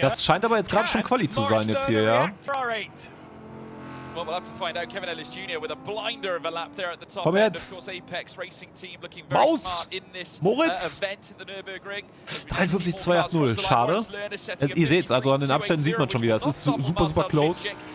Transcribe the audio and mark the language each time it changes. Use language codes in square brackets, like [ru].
[de] Das scheint aber jetzt gerade schon Quali zu sein jetzt hier, ja. [en] Well, we'll have to find out. Kevin Ellis Jr. with a blinder of a lap there at the top. [de] Komm [en] End. [de] jetzt. [en] Of course, Apex Racing Team looking very smart in this event in the Nürburgring. [de] 53,280, schade. Ihr seht es, also an den Abständen sieht man schon wieder. Es ist super close.